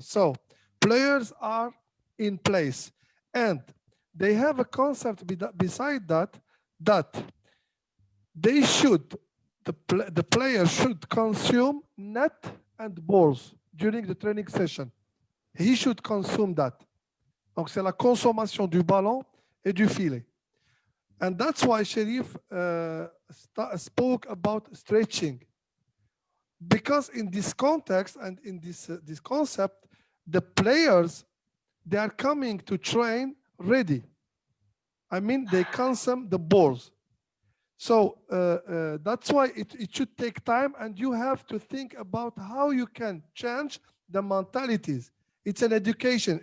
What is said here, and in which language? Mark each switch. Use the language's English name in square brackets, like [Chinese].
[English] So players are in place, and they have a concept beside that they should, the player should consume net and balls during the training session. He should consume that. [French] Donc c'est la consommation du ballon et du filet. [English] And that's why Sherif spoke about stretching. Because in this context and in this concept, the players, they are coming to train ready. I mean, they consume the balls. So that's why it should take time, and you have to think about how you can change the mentalities. It's an education.